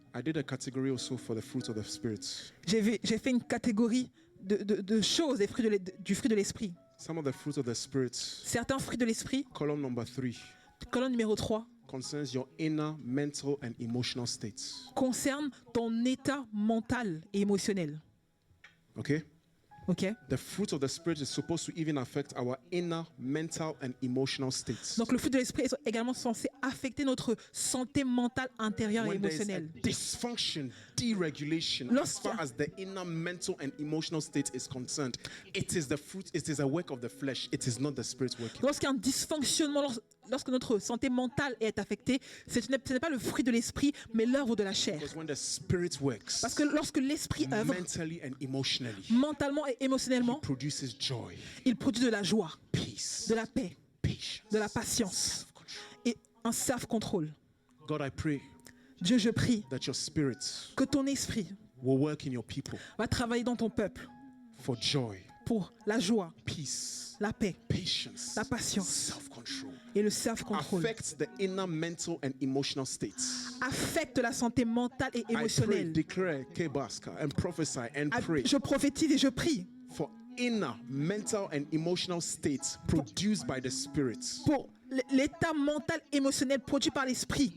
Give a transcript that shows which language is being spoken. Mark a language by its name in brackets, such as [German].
[English] I did a category also for the fruit of the Spirit. [French] J'ai fait une catégorie de choses, des fruits du fruit de l'Esprit. [English] Some of the fruits of the Spirit, [French] Certains fruits de l'Esprit, [English] column number 3, [French] colonne numéro 3, [English] concerns your inner mental and emotional states. [French] concernent ton état mental et émotionnel. [English] Okay? [French] Ok? [English] The fruit of the Spirit is supposed to even affect our inner mental and emotional states. [French] Donc le fruit de l'Esprit est également censé affecter notre santé mentale intérieure et [English] When there is a [French] émotionnelle. [English] dysfunction, deregulation, as far as the inner mental and emotional state is concerned, it is the fruit, it is a work of the flesh, it is not the Spirit working. [French] Lorsqu'il y a un dysfonctionnement, lorsque notre santé mentale est affectée, ce n'est pas le fruit de l'Esprit, mais l'œuvre de la chair. [English] Because when the Spirit works, [French] Parce que lorsque l'Esprit œuvre, [English] mentally and emotionally, [French] mentalement et émotionnellement, [English] produces joy, [French] il produit de la joie, [English] peace, [French] de la paix, [English] patience, [French] de la patience [English] self-control. [French] et un self-control. [English] God, I pray [French] Dieu, je prie [English] that your Spirit [French] que ton esprit [English] will work in your people [French] va travailler dans ton peuple [English] for joy, [French] pour la joie, [English] peace, [French] la paix, [English] patience, [French] la patience [English] self-control. [French] et le self-control. [English] Affect the inner mental and emotional states. [French] affectent la santé mentale et [English] I pray, [French] émotionnelle. [English] declare, kebaska, and prophesy and Ah, pray [French] je prophétise et je prie [English] for inner mental and emotional states produced by the Spirit [French] pour l'état mental émotionnel produit par l'esprit